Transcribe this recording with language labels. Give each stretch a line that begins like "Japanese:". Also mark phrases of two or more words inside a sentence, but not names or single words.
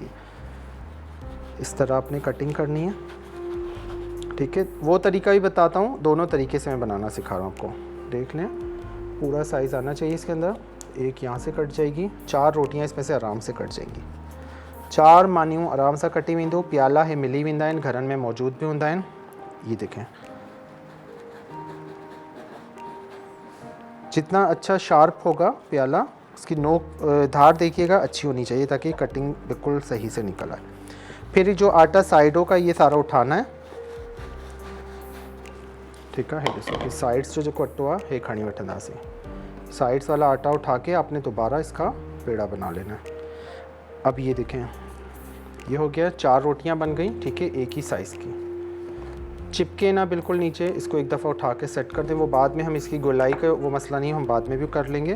Hindi: इस तरह आपने कटिंग करनी है, ठीक है। वो तरीका भी बताता हूँ, दोनों तरीके से मैं बनाना सिखा रहा हूँ आपको। देख लें, पूरा साइज़ आना चाहिए इसके अंदर। एक यहाँ से कट जाएगी, 4 रोटियाँ इसमें से आराम से कट जाएंगी।
Sindhi: 4 मानियूं आराम से कटी वेंदो। प्याला है मिली वेंदा आहिनि, घरनि में मौजूद भी हूंदा आहिनि।
Hindi: ये देखें, जितना अच्छा शार्प होगा प्याला, उसकी नोक धार देखिएगा अच्छी होनी चाहिए ताकि कटिंग बिल्कुल सही से निकल आए। फिर जो आटा साइडों का ये सारा उठाना है, ठीक है।
Sindhi: ॾिसो साइड्स जो अटो आहे हे खणी वठंदासीं।
Hindi: साइड्स वाला आटा उठा के आपने दोबारा इसका पेड़ा बना लेना है। अब ये देखें, ये हो गया, 4 रोटियां बन गई, ठीक है, एक ही साइज़ की। चिपके ना बिल्कुल नीचे, इसको एक दफ़ा उठा के सेट कर दें। वो बाद में हम इसकी गोलाई का वो मसला नहीं, हम बाद में भी कर लेंगे।